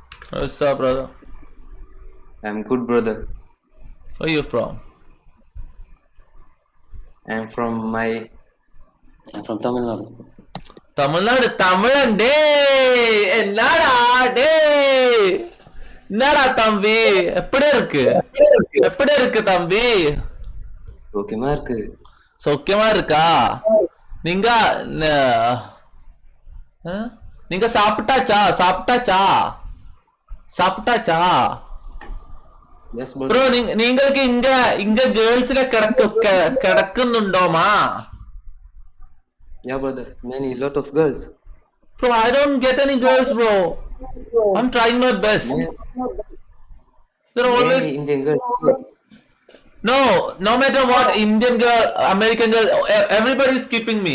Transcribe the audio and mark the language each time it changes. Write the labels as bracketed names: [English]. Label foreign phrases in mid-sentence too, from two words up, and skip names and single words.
[English] What's up, brother? I'm good, brother. Where you from? I'm from Tamil Nadu. [Tamil] தமிழ்நாடு தமிழன் டே என்னடா டே என்னடா தம்பி எப்படி இருக்கு தம்பி சௌக்கியமா இருக்கு. சௌக்கியமா இருக்கா? நீங்க நீங்க சாப்பிட்டாச்சா [English] Yes, [Malayalam] ப்ரோ നിങ്ങൾക്ക് ഇങ്ങ ഗേൾസിനെ കിടക്കുന്നുണ്ടോമാ? [English] Yeah, brother. Lot of girls. Bro, I don't get any girls, bro. I'm trying my best. They're always Indian girls. No matter what, Indian girl, American girl, everybody is skipping me.